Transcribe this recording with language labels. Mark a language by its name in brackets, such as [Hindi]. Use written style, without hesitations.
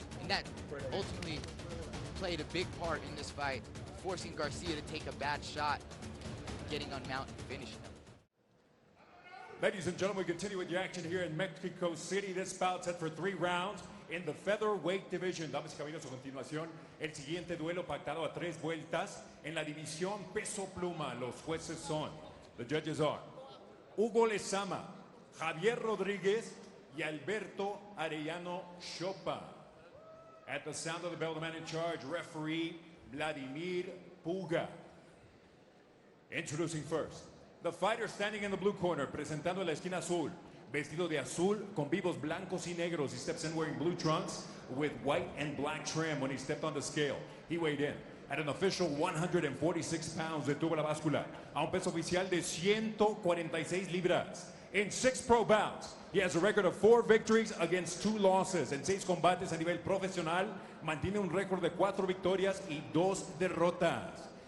[English] And that ultimately played a big part in this fight, forcing Garcia to take a bad shot, getting on mount and finishing him. Ladies and gentlemen, we continue with the action here in Mexico City. This bout set for 3 rounds in the featherweight division. [Spanish] Damas y caballeros, a continuación, el siguiente duelo pactado a 3 vueltas en la división peso pluma. Los jueces son, [English] the judges are, [Spanish] Hugo Lezama, Javier Rodríguez y Alberto Arellano Chopa. [English] At the sound of the bell, the man in charge, referee Vladimir Puga. Introducing first, the fighter standing in the blue corner, [Spanish] presentando la esquina azul, vestido de azul con vivos blancos y negros. [English] He steps in wearing blue trunks with white and black trim. When he stepped on the scale, he weighed in at an official 146 pounds. [Spanish] Detuvo la báscula a un peso oficial de 146 libras. [English] In 6 pro bouts, he has a record of 4 victories against 2 losses. [Spanish] En 6 combates a nivel profesional, mantiene un récord de 4 victorias y 2 derrotas.